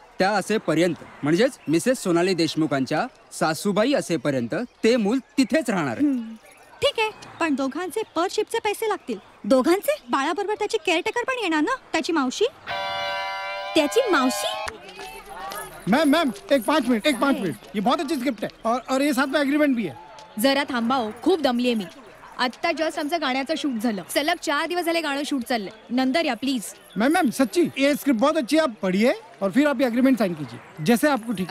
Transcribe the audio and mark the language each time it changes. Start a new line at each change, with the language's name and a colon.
Marathi: त्या असेपर्यंत, म्हणजेच मिसेस सोनाली देशमुखांच्या सासूबाई असेपर्यंत ते मूल तिथेच राहणार आहे. ठीक आहे, पण दोघांचे पर शिपचे पैसे लागतील. दोघांचे? बाळाबरोबर त्याची केअरटेकर पण येणार ना, त्याची मावशी. त्याची मावशी?
Hindi: मैम एक 5 मिनट. ये बहुत अच्छी स्क्रिप्ट है और ये साथ में एग्रीमेंट भी है.
Marathi: जरा थांबा हो, खूप दमलीये मी. आता जस्ट आमचं गाण्याचं शूट झालं. सलग 4 दिवस झाले गाणं शूट चाललंय. नंतर या प्लीज.
Hindi: मैम सच्ची ये स्क्रिप्ट बहुत अच्छी है, आप पढ़िए और फिर आप ये एग्रीमेंट साइन कीजिए जैसे आपको ठीक.